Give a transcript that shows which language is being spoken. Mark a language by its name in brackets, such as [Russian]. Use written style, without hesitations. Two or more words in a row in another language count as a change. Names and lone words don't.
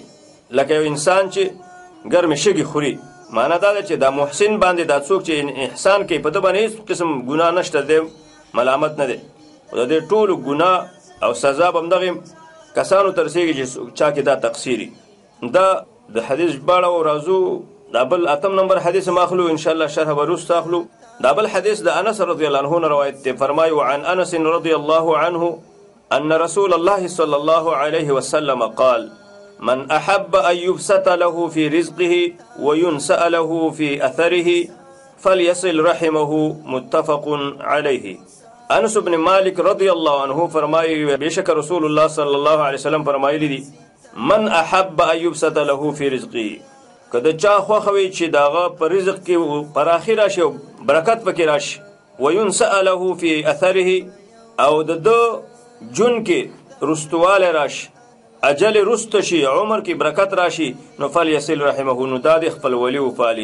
[Pashto] لکه یو انسان چې ګرمې شګې خوري، معنا دا ده چې دا محسن باندې دا څوک چې احسان کوي په ده باندې هېڅ قسم ګناه نشته، دی ملامت نه دی. د دې ټولو ګناه او سزا به همدغې کسانو ته رسېږي چې چا کې دا تقصیري. دا د حدیث ژباړه او راځو دا بل 8 نمبر حدیث ما اخلو انشاءالله شرح به وروسته اخلو. دا بل حدیث د انس [Arabic] رضی الله عنه [Pashto] نه روایت دی. [Arabic] فرمایي وعن انس رضی الله عنه ان رسول الله صلى الله عليه وسلم قال من احب ان يبسط له في رزقه وينسأ له في اثره فليصل رحمه متفق عليه. [Pashto] انس بن مالک [Arabic] رضی الله عنه [Pashto] فرمایي بشک رسول الله [Arabic] صلی الله علیه وسلم [Pashto] فرمایلی دي [Arabic] من احب ان يبسط له في رزقه، [Pashto] که د چا خوښه وي چې د هغه په رزق کې پراخي راشي او برکت پکې راشي، [Arabic] وینسأ له فی اثره [Pashto] او د ده جون کې رستوالی راشي، اجل رست شي، عمر کې برکت راشي، نو [Arabic] فلیصل رحمه، [Pashto] نو دا د خپلولي وپالي.